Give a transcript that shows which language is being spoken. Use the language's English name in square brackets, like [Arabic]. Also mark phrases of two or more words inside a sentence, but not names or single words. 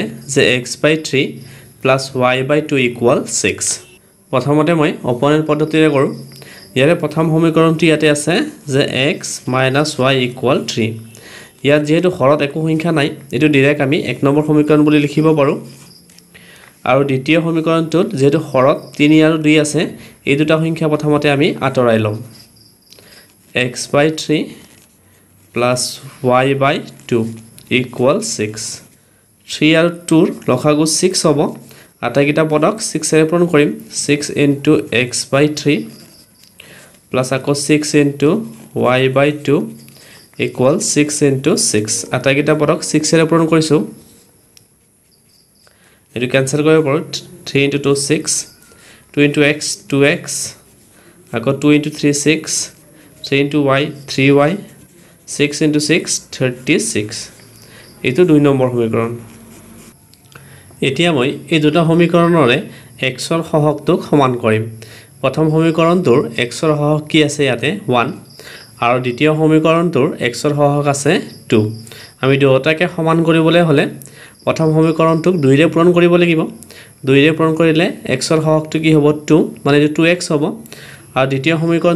[Assamese] যে x / 3 + y / 2 = 6 প্ৰথমতে মই অপোনেন্ট পদ্ধতিৰে কৰো ইয়াৰে প্ৰথম সমীকৰণটো ইয়াতে আছে যে x - y = 3 ইয়াত যেহেতু হৰত একো সংখ্যা নাই এটো ডাইৰেক্ট আমি 1 নম্বৰ সমীকৰণ বুলি লিখিব পাৰো আৰু দ্বিতীয় সমীকৰণটোত যেহেতু হৰত 3 আৰু 2 আছে এই দুটা সংখ্যা প্ৰথমতে আমি আতৰাই লম x / 3 + y / 2 = 6 3 আৰু 2 ৰ লখাগু 6 হ'ব আটাইকিটা পদক 6 এৰে পূৰণ কৰিম [English] 6 into x / 3 plus [Assamese] আকৌ [English] 6 into y / 2 equal 6 into 6 [Assamese] আটাইকিটা পদক 6 এৰে পূৰণ কৰিছো এটো ক্যান্সেল কৰিব পাৰো 3 into 2 6 2 into x 2x আকৌ 2 into 3 6 3 into y 3y 6 into 6 36 এইটো 2 নম্বৰ সমীকৰণ এতিয়া মই এই দুটা সমীকৰণৰে x ৰ সহগটোক সমান কৰিম প্ৰথম সমীকৰণটোৰ x ৰ সহগ কি আছে ইয়াতে 1 আৰু দ্বিতীয় সমীকৰণটোৰ x ৰ সহগ আছে 2 আমি দুয়োটাকে সমান কৰিবলৈ হলে প্ৰথম সমীকৰণটোক 2 ৰে পূৰণ কৰিব লাগিব 2 ৰে পূৰণ কৰিলে x ৰ সহগটো কি হ'ব 2 মানে এটো 2x হ'ব আৰু দ্বিতীয় সমীকৰণটো